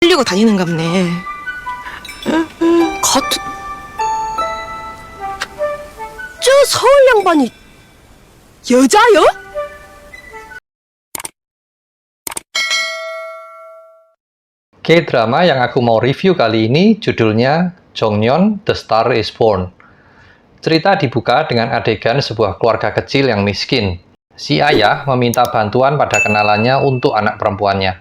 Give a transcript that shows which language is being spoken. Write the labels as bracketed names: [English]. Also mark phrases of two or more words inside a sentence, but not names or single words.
[Korean] 들고 다니는갑네. 같은 저 서울 양반이 여자요? [Indonesian] K-drama yang aku mau review kali ini judulnya Jongmyeon The Star is Born. Cerita dibuka dengan adegan sebuah keluarga kecil yang miskin. Si ayah meminta bantuan pada kenalannya untuk anak perempuannya.